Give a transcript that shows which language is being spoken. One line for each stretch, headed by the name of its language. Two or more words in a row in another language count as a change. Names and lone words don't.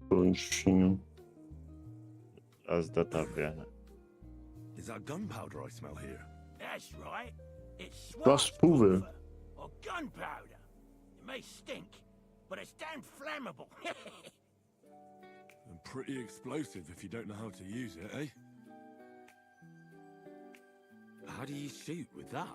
English: Conchinho. As da taverna. Is that gunpowder I smell here? That's right. It's Gaspulver. Schwarzpulver, or gunpowder. It may stink, but it's damn flammable. And pretty explosive if you don't know how to use it, eh? How do you shoot with that?